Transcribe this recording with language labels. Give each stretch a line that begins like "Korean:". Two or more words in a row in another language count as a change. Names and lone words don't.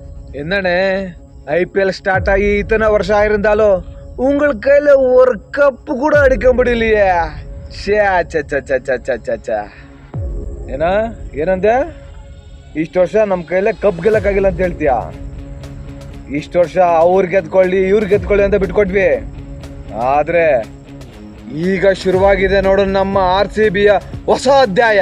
Tamil: என்னண்ணே ஐபிஎல் ஸ்டார்ட் ஆகி இத்தனை வருஷம் ஆயிருந்தாலும் உங்கள் கையில ஒரு கப்பு கூட அடிக்க முடியலையே.
Kannada: ಏನಾ ಏನಂದೆ? ಇಷ್ಟು ವರ್ಷ ನಮ್ಮ ಕೈಲೇ ಕಪ್ ಗೆಲ್ಲಕ್ಕಾಗಿಲ್ಲ ಅಂತ ಹೇಳ್ತೀಯಾ? ಇಷ್ಟು ವರ್ಷ ಅವ್ರು ಗೆದ್ಕೊಳ್ಳಿ ಇವ್ರು ಗೆದ್ಕೊಳ್ಳಿ ಅಂತ ಬಿಟ್ಕೊಟ್ವಿ. ಆದ್ರೆ ಈಗ ಶುರುವಾಗಿದೆ ನೋಡು ನಮ್ಮ RCBಯ ಹೊಸ ಅಧ್ಯಾಯ.